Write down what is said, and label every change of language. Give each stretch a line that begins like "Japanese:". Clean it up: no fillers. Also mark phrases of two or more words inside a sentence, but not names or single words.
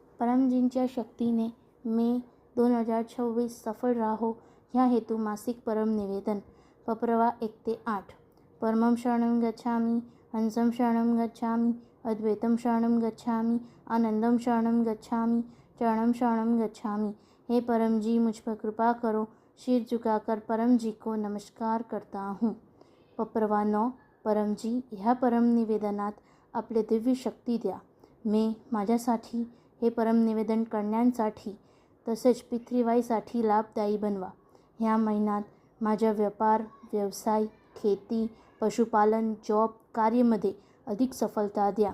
Marathi: परमजींच्या शक्तीने मे 2026 सफल राहो ह्या हेतू मासिक परम निवेदन. पप्रवा 1 ते 8.
Sanskrit: परमं शरणं गच्छामि, हंसं शरणं गच्छामि, अद्वैतं शरणं गच्छामि, आनंदं शरणं गच्छामि, चरणं शरणं गच्छामि.
Hindi: हे परम जी, मुझ पर कृपा करो. शीर झुकाकर परम जी को नमस्कार करता हूँ.
Marathi: पप्रवा 9. परम जी, ह्या परम निवेदनात आपले दिव्य शक्ती द्या. माझ्यासाठी हे परम निवेदन करण्यासाठी तसेच पितृवाईसाठी लाभदायी बनवा. ह्या महिन्यात माझ्या व्यापार, व्यवसाय, खेती, पशुपालन, जॉब, कार्यामध्ये अधिक सफलता द्या.